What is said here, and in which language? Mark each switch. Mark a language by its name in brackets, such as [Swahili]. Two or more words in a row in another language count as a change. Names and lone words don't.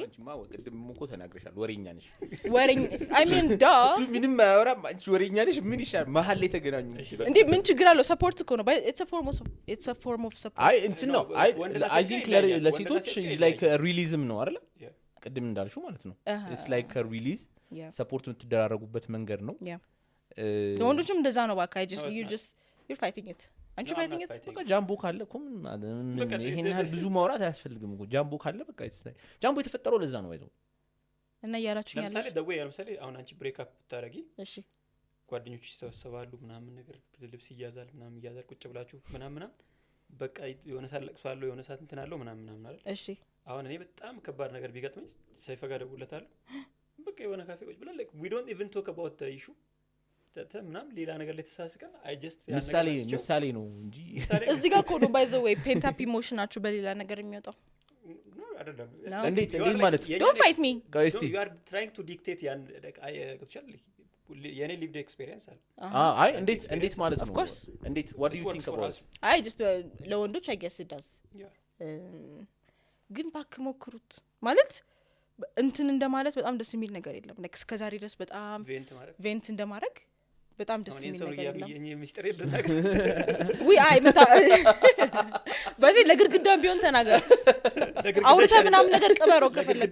[Amharic] አንቺማ ቅድም እኮ ተናግረሻል ወሬኛ ነሽ [English] I mean [Amharic] ምንም አያወራም አንቺ ወሬኛ ነሽ ምን ይሻል መሀል ላይ ተገናኙ እንዴ ምን ችግር አለው ሰፖርት እኮ ነው [English] it's a form of support [Amharic] አይ እንትን ነው [English] I think [Amharic] ለሴቶች [English] is like a realism [Amharic] ነው አይደል ቅድም እንዳልሽው ማለት ነው [English] it's like a release [Amharic] ሰፖርት የምትደራረጉበት መንገድ ነው ወንዶችም እንደዛ ነው ባካ [English] you're fighting it [Amharic] አንቺ ፋይቲንግ በቃ ጃምቦ ካለ እኮ ምን ይሄን ያህል ብዙ ማውራት አያስፈልግም እኮ ጃምቦ ካለ በቃ ጃምቦ የተፈጠረው ለዛ ነው አይደል እና ያላችሁኝ ለምሳሌ ደዌ ለምሳሌ አሁን አንቺ ብሬክ አፕ ታረጊ እሺ ጓደኞች ይሰበሰባሉ ምናምን ነገር ልብስ ይያዛል ቁጭ ብላችሁ ምናምን በቃ የሆነ ሳለቅሷለሁ የሆነ ሳት እንትን አለው ምናምን አይደል እሺ አሁን እኔ በጣም ከባድ ነገር ቢገጥመኝ ሳይፈጋ ደውለታለሁ በቃ የሆነ ካፌ ቁጭ ብለን [English] like we don't even talk about the issue [Amharic] ምናምን ሌላ ነገር ላይ ተሳስቀን [English] I just [Amharic] ምሳሌ ነው እንጂ እዚህ ጋር ኮዶ [English] by the way pent up emotion [Amharic] ናችሁ በሌላ ነገር የሚወጣው አይደለም እንዴት ማለት [English] don't fight me you are trying to dictate ያን like I actually የኔ lived experience አለ [Amharic] አይ እንዴት ማለት ነው [English] of course እንዴት what do you think about I just [Amharic] ለወንዶች [English] I guess it does [Amharic] ግን ባክ ሞክሩት ማለት እንትን እንደማለት በጣም ደስ የሚል ነገር የለም like እስከዛሬ ድረስ በጣም ቬንት እንደማድረግ በጣም ደስ የሚል ነገር የለም። እኔ ሚስጥር የለናክ ወይ አይ መታ በዚህ ለግርግዳም ቢሆን ተናገር አውርተህ ምናምን ነገር ቅበረው ከፈለክ